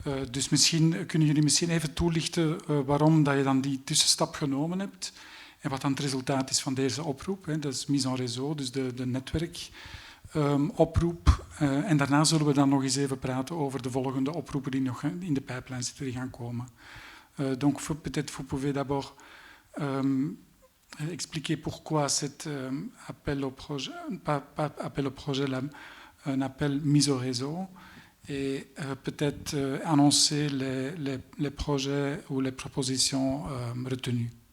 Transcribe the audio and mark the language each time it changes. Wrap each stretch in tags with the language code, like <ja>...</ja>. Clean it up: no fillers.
<nl>Dus kunnen jullie misschien even toelichten waarom dat je dan die tussenstap genomen hebt en wat dan het resultaat is van deze oproep. Hè? Dat is mise en réseau, dus de netwerkoproep. En daarna zullen we dan nog eens even praten over de volgende oproepen die nog in de pijplijn zitten, die gaan komen.</nl> <fr>Donc peut-être vous pouvez d'abord expliquer pourquoi cet appel au projet, pas appel au projet, un appel mise au réseau, et peut-être annoncer les projets ou les propositions retenues.</fr>